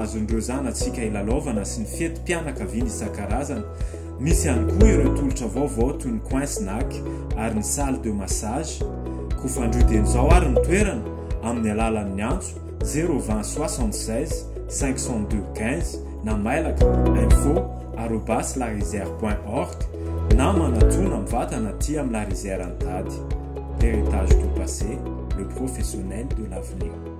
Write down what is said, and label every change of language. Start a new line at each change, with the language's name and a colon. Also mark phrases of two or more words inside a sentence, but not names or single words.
Malagasy: azon'ireo zanantsika ilalaovana sy ny fety-pianakaviana isan-karazana misy ihany koa ireo tolotra vaovao toy ny
French: coin snack
Malagasy: ary ny
French: salle de massage
Malagasy: koa fandroden'izao ary ny toerana amin'ny alalan'ny antso 020 76 502 15 na mailaka info@larizière.org na manatona mivantana aty amin'ny La Rizière antady.
French: L'héritage du passé, le professionnel de l'avenir.